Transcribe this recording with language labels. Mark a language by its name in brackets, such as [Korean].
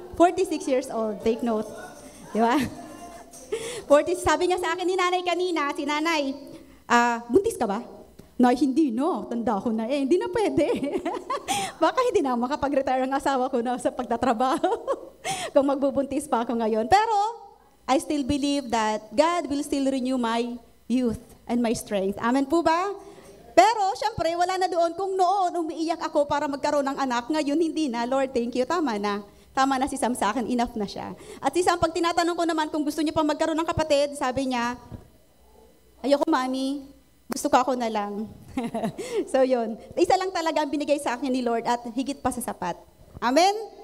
[English] 46 years old. Take note. [Filipino] Di ba? 40, sabi nga sa akin ni nanay kanina, si nanay, buntis ka ba? Nay, hindi no. Tanda ko na eh. Hindi na pwede. Baka hindi na makapag-retire ang asawa ko na sa pagtatrabaho. Kung magbubuntis pa ako ngayon. [English] Pero, I still believe that God will still renew my youth and my strength. [Filipino] Amen po ba? Pero, syempre, wala na doon. Kung noon, umiiyak ako para magkaroon ng anak. Ngayon, hindi na. Lord, [English] thank you. [Filipino] Tama na. Tama na si Sam sa akin. Enough na siya. At si Sam, pag tinatanong ko naman kung gusto niya pa magkaroon ng kapatid, sabi niya, ayoko, mami. Gusto ko ako na lang. So yun. Isa lang talaga ang binigay sa akin ni Lord at higit pa sa sapat. Amen?